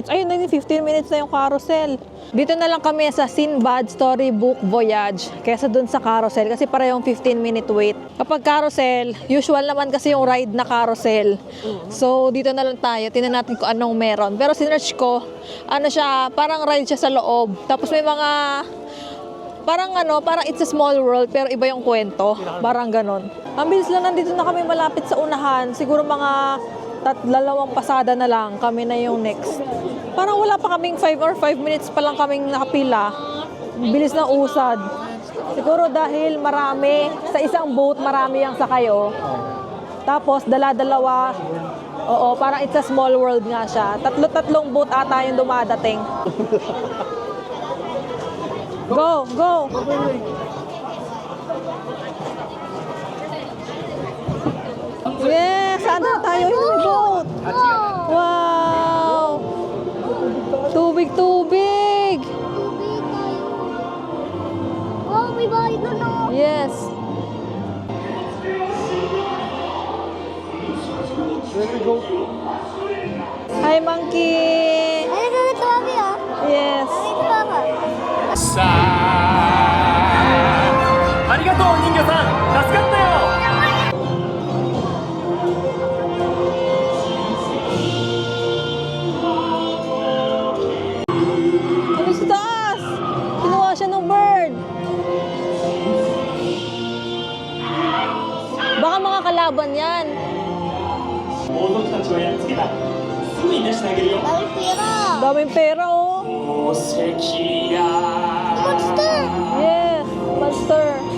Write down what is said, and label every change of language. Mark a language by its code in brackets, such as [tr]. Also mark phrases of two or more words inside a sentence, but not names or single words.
[tl] Ayun, 15 minutes na yung carousel. Dito na lang kami sa Sinbad Storybook Voyage kaysa dun sa carousel kasi parehong [en] 15-minute wait. [tl] Kapag carousel, usual naman kasi yung ride na carousel. So, dito na lang tayo. Tingnan natin kung anong meron. Pero sinearch ko, ano siya, parang ride siya sa loob. Tapos may mga parang [en] it's a small world [tl] pero iba yung kwento. Parang ganon. Ang bilis lang, nandito na kami malapit sa unahan. Siguro mga 2 pasada na lang kami na yung next. Parang wala pa kaming 5 minutes pa lang kaming nakapila. Bilis ng usad. Siguro dahil marami, sa isang boat marami ang sakayo. Tapos dala-dalawa. Oo, parang [en] it's a small world [tl] nga siya. 3 boat ata yung dumadating. [en] Go, go! [tl] Yes! Saan na tayo? Yung may boat! Wow! Tubig, tubig! Oh, may bahay doon oh. [en] Yes! There we go. Hi, monkey! [tl] Ay, nagkakatawa ka ah. Yes! Nagkakatawa ka. [ja] さあありがとう人魚さん助かったよ [tl] Alis taas! Kinuha siya ng bird! Baka mga kalaban yan. [ja] 王族たちをやっつけたすぐに出してあげるよ [tl] Ay, pera. Daming pera, oh! [ja] 宝石や [en] Monster. Yes! Monster!